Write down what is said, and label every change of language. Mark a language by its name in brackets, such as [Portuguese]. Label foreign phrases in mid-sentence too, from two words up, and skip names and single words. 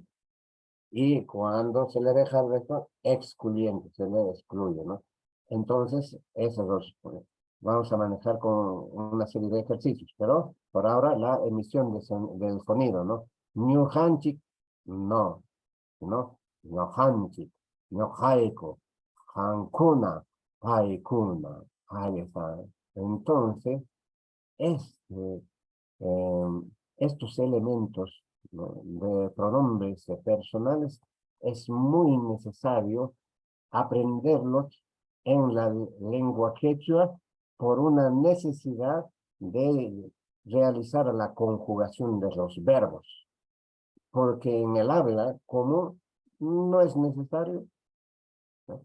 [Spanish] Y cuando se le deja el resto, excluyente, se le excluye, ¿no? Entonces, esos dos vamos a manejar con una serie de ejercicios, pero por ahora la emisión del sonido, ¿no? Ñujanchik, no, ¿no? [Quechua] Ñojanchik, ñojaiko, jankuna, haikuna, [Spanish] ahí está. Entonces, este, estos elementos, ¿no? de pronombres personales es muy necesario aprenderlos en la lengua quechua por una necesidad de realizar la conjugación de los verbos, porque en el habla común no es necesario, ¿no?